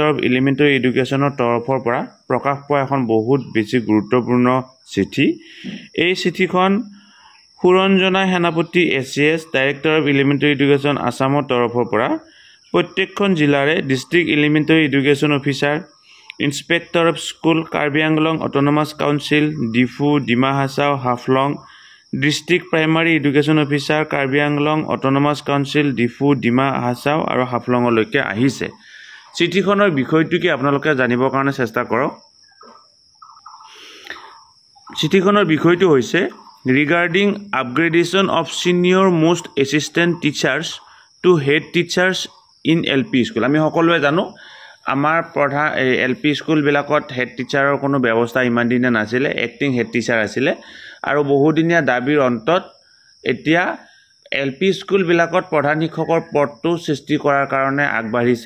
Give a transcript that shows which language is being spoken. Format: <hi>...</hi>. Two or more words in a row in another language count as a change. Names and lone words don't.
<en>of elementary education</en> <as>তৰফৰ পৰা প্ৰকাশ পোৱা এখন বহুত বেছি গুৰুত্বপূৰ্ণ চিঠি এই চিঠিখন সুৰঞ্জনা সেনাপতি</as> <en>ACS director of elementary education</en> <as>আসামৰ তৰফৰ পৰা প্ৰত্যেকখন জিলাৰে</as> <en>district elementary education officer Inspector of School, Karbi Anglong Autonomous Council, Difu, Dima Hasao, Haflong, District Primary Education Officer, Karbi Anglong Autonomous Council, Difu, Dima Hasao,</en> <as>আৰু হাফলঙলৈকে আহিছে চিঠিখনৰ বিষয়টো কি আপোনালোকে জানিবৰ কাৰণে চেষ্টা কৰক চিঠিখনৰ বিষয়টো হৈছে</as> <en>regarding upgradation of senior most assistant teachers to head teachers in LP school</en> <as>আমি সকলোৱে জানো আমাৰ প্ৰধান</as> <en>LP school</en> <as>বিলাকত</as> <en>head teacher</en> <as>কোনো ব্যৱস্থা ইমান দিনে নাছিলে</as> <en>acting head teacher</en> <as>আছিল আৰু বহুদিনীয়া দাবীৰ অন্তত এতিয়া</as> <en>LP school</en> <as>বিলাকত প্ৰধান শিক্ষকৰ পদটো সৃষ্টি কৰাৰ কাৰণে আগবাঢ়িছে</as>